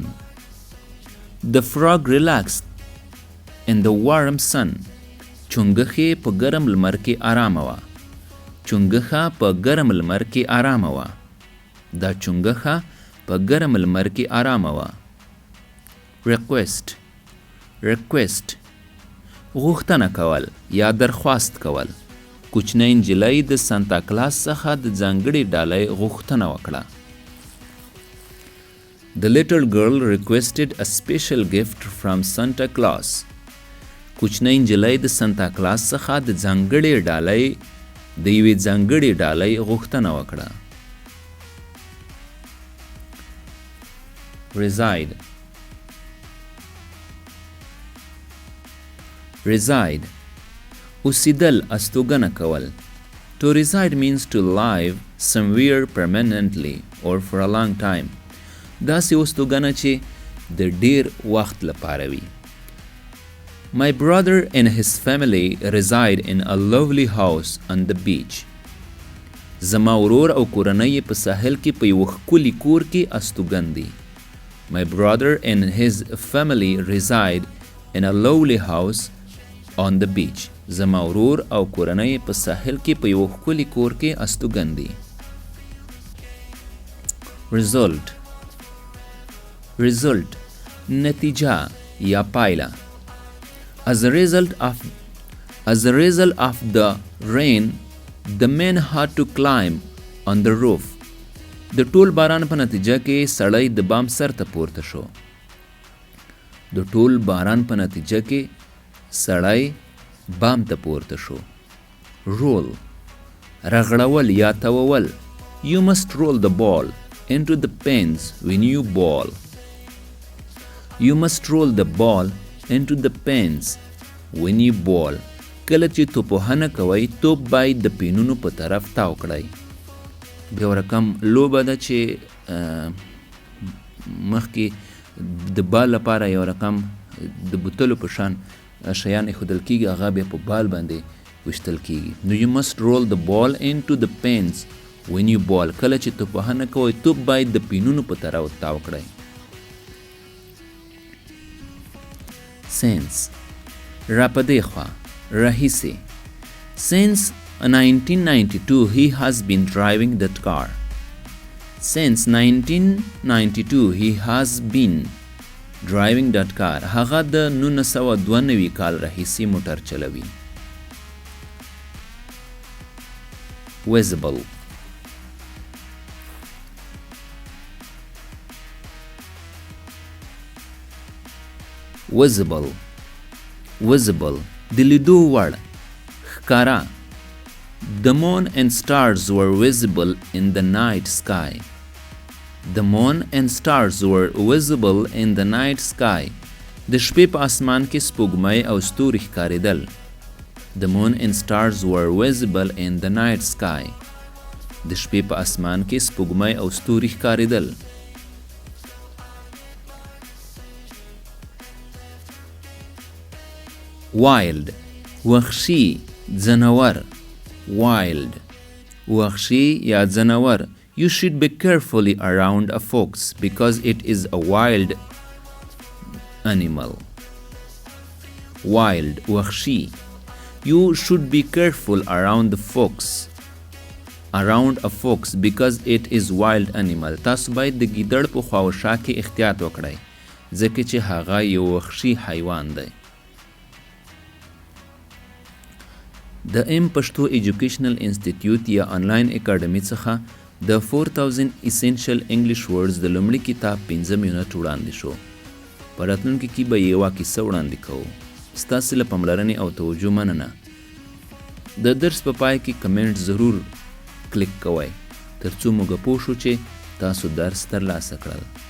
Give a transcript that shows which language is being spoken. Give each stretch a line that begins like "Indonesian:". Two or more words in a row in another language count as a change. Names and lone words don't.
English: The frog relaxed in the warm sun.
Pashto: چونګښې په ګرم لمر کې آرامه وه. چونګښه په ګرم لمر کې آرامه وه. دا چونګښه په ګرم لمر کې آرامه وه. Request غوښتنه کول یا درخواست کول. کوچنۍ نجلۍ د سانتا کلاس څخه د ځانګړې ډالۍ غوښتنه وکړه.
English: The little girl requested a special gift from Santa Claus.
Pashto: کوچنۍ نجلۍ د سانتا کلاس څخه د ځانګړې ډالۍ د یوې ځانګړې ډالۍ غوښتنه وکړه. Reside اوسیدل استوګنه کول.
English: To reside means to live somewhere permanently or for a long time.
Pashto: داسې استوګنه چې د ډیر وخت لپاره وي.
English: My brother and his family reside in a lovely house on the beach.
Pashto: زما ورور او کورنۍ په ساحل کې په یو ښکلي کور کې استوګن دي.
English: My brother and his family reside in a lovely house on the beach.
Pashto: زما ورور او کورنۍ په ساحل کې په یو ښکلي کور کې استوګن دي. Result نتیجه یا پایله.
English: As a result of the rain, the men had to climb on the roof.
Pashto: د ټول باران په نتیجه کې سړی د بام سر ته پورته شو. د ټول باران په نتیجه کې سړی بام ته پورته شو. Roll رغړول یا توول.
English: You must roll the ball into the pins when you ball. You must roll the ball into the pins when you ball.
Pashto: کله چې توپوهنه کوئ توپ باید د پینونو په طرف تاو کړئ. بیا یو رقم لوبه ده چې مخکې د بال لپاره یو رقم د بوتلو په شان شیان ایښودل کېږي هغه بیا په بال باندې ویشتل کېږي.
English: نو you must roll the ball into the pins when you ball.
Pashto: کله چې توپوهنه کوئ توپ باید د پینونو په طرف تاو کړئ. Since راپدې خوا راهیسې.
English: Since 1992 he has been driving that car. Since 1992 he has been driving that car.
Pashto: هغه د 1992 کال راهیسې موټر چلوي. Visible د لیدو وړ ښکاره.
English: The moon and stars were visible in the night sky. The moon and stars were visible in the night sky.
Pashto: د شپې په اسمان کې سپوږمۍ او ستوري ښکارېدل.
English: The moon and stars were visible in the night sky.
Pashto: د شپې په اسمان کې سپوږمۍ او ستوري ښکارېدل. Wild وحشي ځناور. Wild وحشي یا ځناور.
English: You should be carefully around a fox because it is a wild animal.
Pashto: wild وحشي.
English: You should be careful around a fox because it is wild animal.
Pashto: تاسو باید د ګیدړ په خواوشا کې احتیاط وکړئ ځکه چې هغه یو وحشي حیوان دی. د پښتو ایجوکیشنل انسټیټیوټ یا انلاین اکاډمي څخه د 4000
English: essential English words
Pashto: د لومړي کتاب پنځم یونټ وړاندې شو. په راتلونکي کې به یوه کیسه وړاندې کوو. ستاسې له پاملرنې او توجه مننه. د درس په پای کې کمنټ ضرور کلیک کوئ ترڅو موږ پوه شو چې تاسو درس ترلاسه کړل.